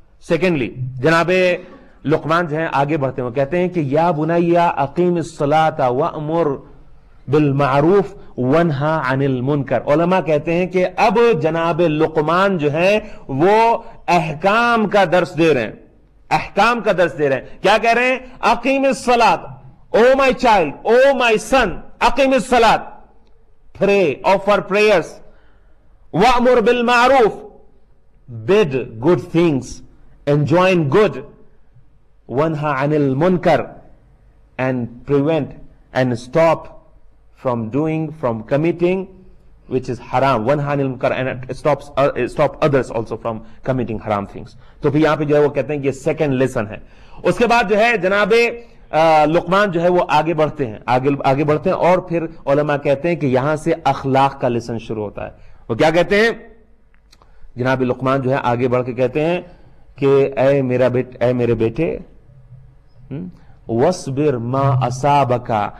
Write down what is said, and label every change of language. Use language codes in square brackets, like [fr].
[ur] Secondly, جناب لقمان جو ہے آگے بڑھتے ہیں, وہ کہتے ہیں کہ [ar] یا بنیا اقیم الصلاۃ وامر بالمعروف وانہا عن المنکر. [ur] علماء کہتے ہیں کہ اب جناب لقمان جو ہے وہ احکام کا درس دے رہے ہیں, احکام کا درس دے رہے ہیں. کیا کہہ رہے ہیں؟ [ar] اقیم الصلاۃ, [en] O my child, O my son, اقیم الصلاۃ, pray, offer prayers, [ar] وامر بالمعروف, [en] bid good things, enjoin good, [ar] wanha anil munkar, [en] and prevent and stop from committing which is haram, wanha anil munkar, and stop others also from committing haram things. [ur] تو پھر یہاں پہ جو ہے وہ کہتے ہیں کہ یہ سیکنڈ لیسن ہے. اس کے بعد جو ہے جناب لقمان جو ہے وہ آگے بڑھتے ہیں اور پھر علماء کہتے ہیں کہ یہاں سے اخلاق کا لیسن شروع ہوتا ہے. وہ کیا کہتے ہیں؟ جناب لقمان جو ہے آگے بڑھ کے کہتے ہیں کہ اے میرے بیٹے, [ar] وَاصْبِرْ مَا أَصَابَكَ